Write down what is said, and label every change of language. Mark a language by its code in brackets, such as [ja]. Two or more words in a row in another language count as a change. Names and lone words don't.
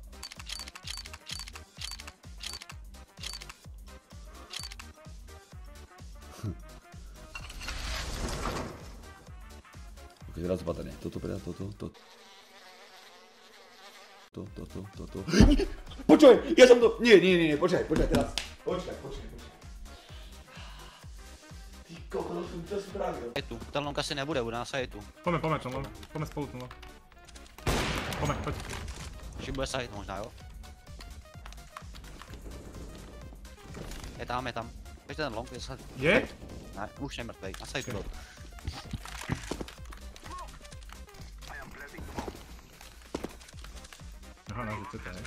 [sk] Ok, teraz opatrne. Toto predal, toto. Toto. Počuj, ja som to... Nie, počkaj, teraz. Počkaj. Ty kokot, som to spravil. Je tu, ten long asi nebude, u nás je tu. [cs] Pojďme spolu tu. Pojď. Ještě bude side možná, jo? Je tam. Ještě ten long, je side. Je? Ne, už je mrtvej, na side byl. Aha, na to je.